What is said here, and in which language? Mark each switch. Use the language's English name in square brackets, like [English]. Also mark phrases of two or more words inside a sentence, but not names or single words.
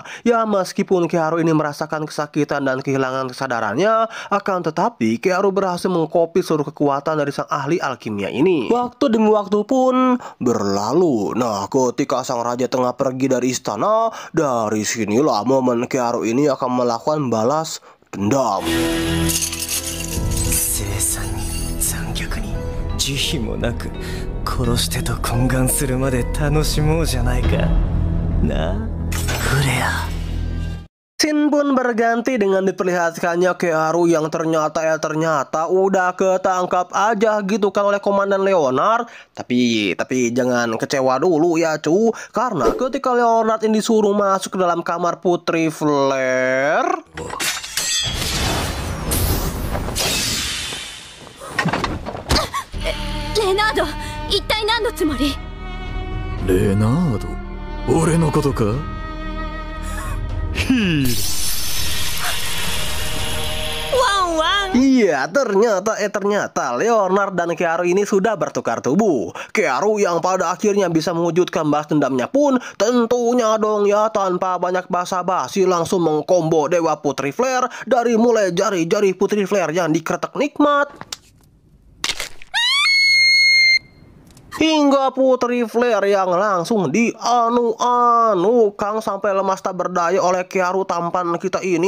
[Indonesian] Ya, meskipun Kiharu ini merasakan kesakitan dan kehilangan kesadarannya, akan tetapi Kiharu berhasil mengkopi seluruh kekuatan dari sang ahli alkimia ini. Waktu demi waktu pun berlalu. Nah, ketika sang raja tengah pergi dari istana, dari sinilah momen Kiharu ini akan melakukan balas dendam. [Japanese] 殺してと懇願するまで楽しもうじゃないかなあフレア。 [Indonesian] Scene pun berganti dengan diperlihatkannya Kiharu yang ternyata udah ketangkap aja gitu kan oleh komandan Leonard. Tapi jangan kecewa dulu ya cu, karena ketika Leonard ini disuruh masuk ke dalam kamar Putri Flare, Leonardo, [Japanese] 一体何のつもり？レナード、俺のことか？ヒール。 [Indonesian] Iya, ternyata Leonard dan Kiharu ini sudah bertukar tubuh. Kiharu yang pada akhirnya bisa mewujudkan balas dendamnya pun tentunya dong ya tanpa banyak basa-basi langsung mengkombo Dewa Putri Flare dari mulai jari-jari Putri Flare yang dikretek nikmat hingga Putri Flare yang langsung dianu-anukan sampai lemas tak berdaya oleh Kiharu tampan kita ini.